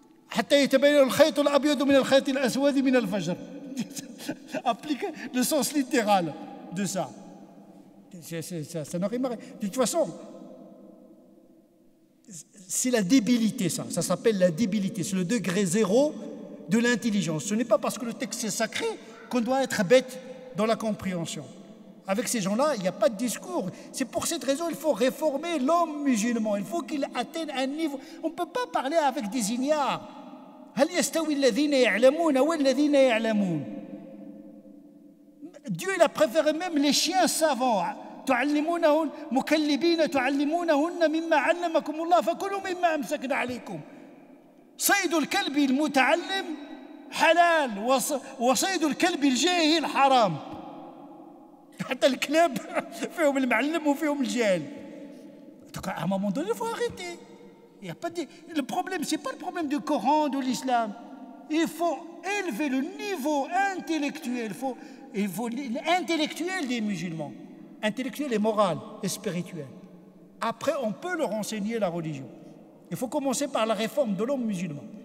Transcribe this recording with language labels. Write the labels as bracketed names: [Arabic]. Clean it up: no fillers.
[Arabic] حتى يتبين الخيط الأبيض من الخيط الأسود من الفجر. [French] Appliquez le sens littéral de ça. Ça n'aurait pas. De toute façon, c'est la débilité, ça s'appelle la débilité, c'est le degré zéro de l'intelligence. Ce n'est pas parce que le texte est sacré qu'on doit être bête dans la compréhension. Avec ces gens-là, il n'y a pas de discours. C'est pour cette raison qu'il faut réformer l'homme musulman. Il faut qu'il atteigne un niveau. On ne peut pas parler avec des ignares. [Arabic] هل يستوي الذين يعلمون والذين يعلمون. [French] Dieu il a préféré même les chiens savants. [Arabic] تعلمونهن مكلبين تعلمونهن مما علمكم الله فكلوا مما أمسكنا عليكم. صيد الكلب المتعلم حلال وصيد الكلب الجاهل حرام. حتى الكلاب فيهم المعلم وفيهم الجاهل. [French] Donc à un moment donné, il faut arrêter. Il y a pas de... Le problème, ce n'est pas le problème du Coran, de l'islam. Il faut élever le niveau intellectuel. Il faut l'intellectuel des musulmans. Intellectuel et moral et spirituel. Après, on peut leur enseigner la religion. Il faut commencer par la réforme de l'homme musulman.